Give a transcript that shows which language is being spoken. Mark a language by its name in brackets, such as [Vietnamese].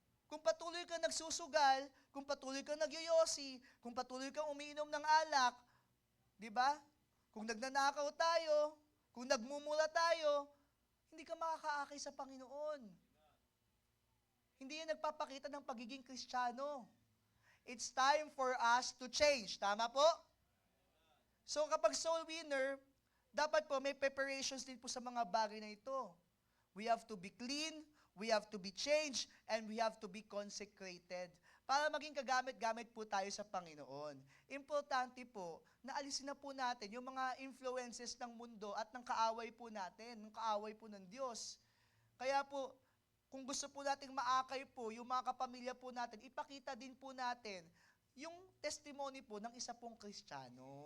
[Filipino] Kung patuloy kang nagsusugal, kung patuloy kang nagyoyosi, kung patuloy kang umiinom ng alak, di ba? Kung nagnanakaw tayo, kung nagmumula tayo, hindi ka makakaakay sa Panginoon. Hindi yan nagpapakita ng pagiging Kristiyano. [English] It's time for us to change. [Filipino] Tama po? So kapag soul winner, dapat po may preparations din po sa mga bagay na ito. [English] We have to be clean, we have to be changed, and we have to be consecrated [Filipino] para maging kagamit-gamit po tayo sa Panginoon. Importante po na alisin na po natin yung mga influences ng mundo at ng kaaway po natin, ng kaaway po ng Diyos. Kaya po, kung gusto po nating maakay po yung mga kapamilya po natin, ipakita din po natin yung testimony po ng isa pong Kristiyano.